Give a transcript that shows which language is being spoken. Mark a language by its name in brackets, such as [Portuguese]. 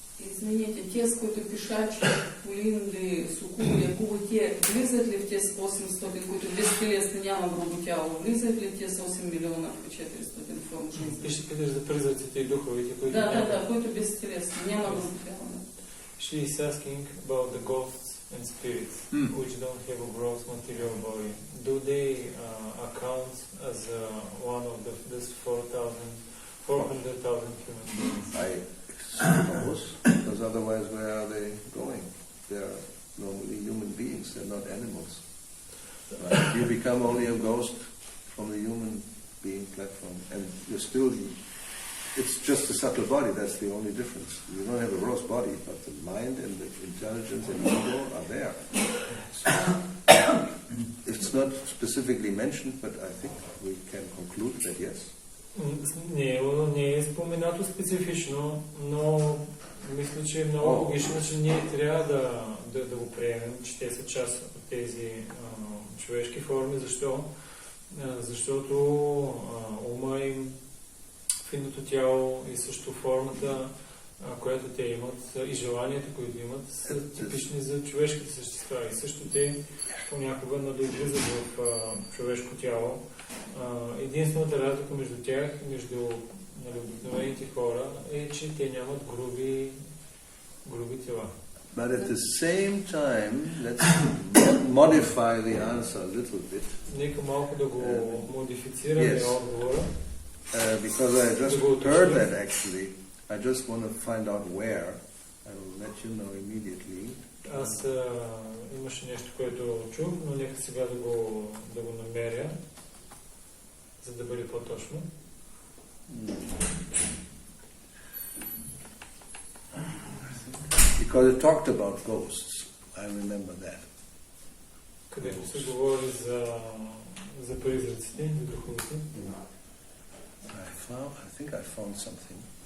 [Bulgarian] Извините, те, с които пишачи, полинли, сукули, те влизат ли в те с 800, които безтелесни няма грубо тяло, влизат ли те с 8 милиона в 400 форм жизни? Ти ще питаш за призраците и духовите, които Да, които безтелесни, няма грубо тяло. [English] She is asking about the ghosts and spirits, which don't have a gross material body. Do they account as one of these 4,000 400,000 humans. I suppose, because otherwise where are they going? They are normally human beings, they're not animals. Right? You become only a ghost from the human being platform, and you're still, it's just a subtle body, that's the only difference. You don't have a gross body, but the mind and the intelligence and the ego are there. So, it's not specifically mentioned, but I think we can conclude that yes. [Bulgarian] Не е споменато специфично, но мисля, че е много логично, че ние трябва да го приемем, че те са част от тези човешки форми. Защо? Защото ума им, финното тяло и също формата, която те имат, и желанията, които имат, са типични за човешките същества. И също те понякога надоизлизат в човешко тяло. Единствената разлика между тях, между обикновените хора, е, че те нямат груби тела. [English] But at the same time, let's modify the answer a little bit. [Bulgarian] Нека малко да го модифицираме отговора. [English] Because I just heard that actually. I just want to find out where. I will let you know immediately. [Bulgarian] Аз имаше нещо, което чух, но нека сега да го намеря, за да бъде по-точно. [English] Because it talked about ghosts. I remember that. [Bulgarian] Където се говори за призраците, за духовете. [English] I think I found something.